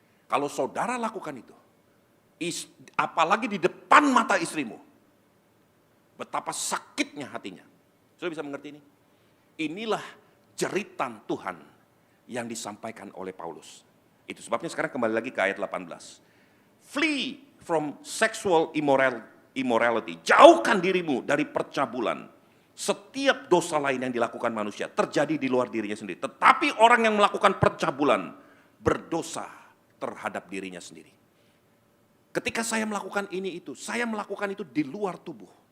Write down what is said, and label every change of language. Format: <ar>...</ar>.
<id>Kalau saudara lakukan itu, apalagi di depan mata istrimu, betapa sakitnya hatinya. Saudara bisa mengerti ini? Inilah jeritan Tuhan yang disampaikan oleh Paulus. Itu sebabnya sekarang kembali lagi ke ayat 18.</id> <en>Flee from sexual immorality.</en> <id>Jauhkan dirimu dari percabulan. Setiap dosa lain yang dilakukan manusia terjadi di luar dirinya sendiri. Tetapi orang yang melakukan percabulan berdosa terhadap dirinya sendiri. Ketika saya melakukan ini itu, saya melakukan itu di luar tubuh.</id>